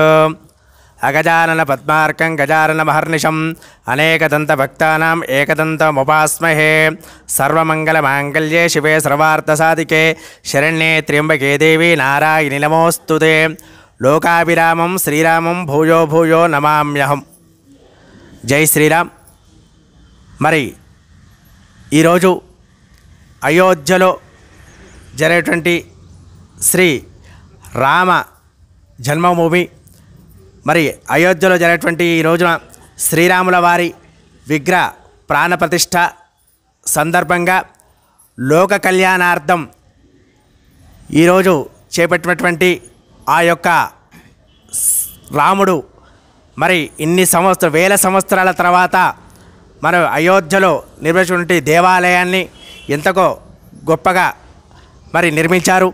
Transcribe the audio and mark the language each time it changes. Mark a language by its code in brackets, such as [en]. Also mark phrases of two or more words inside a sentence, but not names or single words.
[sa] अगजानन पद्मार्कं गजाननमहर्निशम् अनेकदन्तभक्तानाम् एकदन्तमुपास्महे। सर्वमङ्गलमाङ्गल्ये शिवे सर्वार्थसाधिके शरण्ये त्र्यम्बके देवी नारायणि नमोऽस्तुते। लोकाभिरामं श्रीरामं भूयो भूयो नमाम्यहं। [te] జై శ్రీరామ్. మరి ఈరోజు అయోధ్యలో జరిగేటువంటి శ్రీ రామ జన్మభూమి, మరి అయోధ్యలో జరిగేటువంటి ఈ రోజున శ్రీరాముల వారి విగ్రహ ప్రాణప్రతిష్ఠ సందర్భంగా లోక కళ్యాణార్థం ఈరోజు చేపట్టినటువంటి ఆ యొక్క రాముడు మరి ఇన్ని వేల సంవత్సరాల తర్వాత మన అయోధ్యలో నిర్మించినటువంటి దేవాలయాన్ని ఎంతకో గొప్పగా మరి నిర్మించారు.